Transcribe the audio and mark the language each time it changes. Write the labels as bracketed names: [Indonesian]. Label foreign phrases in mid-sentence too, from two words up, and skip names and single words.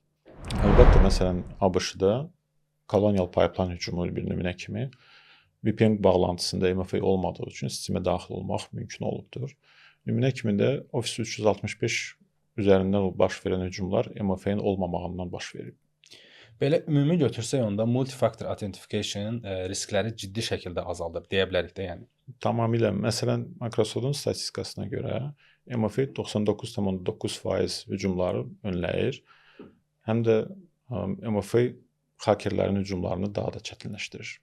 [Azerbaijani] Əlbəttə, məsələn, ABŞ-da Colonial Pipeline hücumu bir nümunə kimi VPN bağlantısında MFA olmadığı üçün sistemə daxil olmaq mümkün olubdur. Nümunə kimi də Office 365 üzərindən baş verən hücumlar MFA-nin olmamağından baş verib. Belə ümumi götürsək onda [English] multi-factor authentication [Azerbaijani] riskləri ciddi şəkildə azaldır deyə bilərik də, yəni. Tamamilə. Məsələn, Microsoft-un statistikasına görə MFA 99,9% hücumları önləyir. Həm də MFA hakerlərin hücumlarını daha da çətinləşdirir.